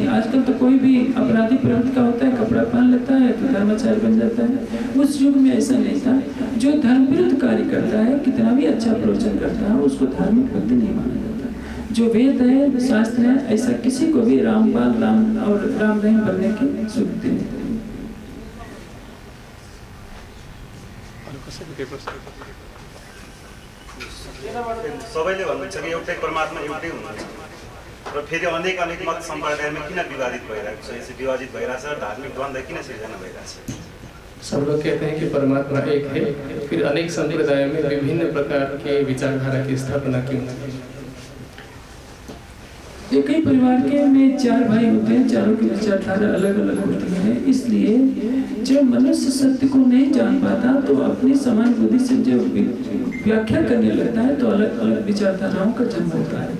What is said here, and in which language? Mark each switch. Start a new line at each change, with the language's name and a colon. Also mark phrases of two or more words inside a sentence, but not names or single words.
Hindi: आजकल तो कोई भी अपराधी प्रवृत्ति का होता है, कपड़ा पहन लेता है तो धर्माचार्य बन जाता है। उस युग में ऐसा नहीं था। जो धर्म विरुद्ध कार्य करता है, कितना भी अच्छा प्रवचन करता है, उसको धार्मिक व्यक्ति नहीं माना जाता। जो वेद है, शास्त्र है, ऐसा किसी को भी रामपाल, राम और राम रहीम बनने की स्वीकृति नहीं।
Nepali: सबैले भन्नुहुन्छ कि एउटै परमात्मा एउटै हुनुहुन्छ र फेरि अनेक अनेक मत सम्प्रदायमा किन विवादित भइरहेको छ? यसरी विवादित भइरहेछ, धार्मिक द्वन्द्व किन सिर्जना भइरहेछ?
Hindi: सब लोग कहते हैं कि परमात्मा एक है, फिर अनेक संप्रदायों में विभिन्न प्रकार के विचारधारा की स्थापना क्यों? एक ही परिवार के में 4 भाई होते हैं, चारों की विचारधारा अलग अलग होती है। इसलिए जब मनुष्य सत्य को नहीं जान पाता तो अपनी समान बुद्धि से जब व्याख्या करने लगता है तो अलग अलग विचारधाराओं का जन्म होता है।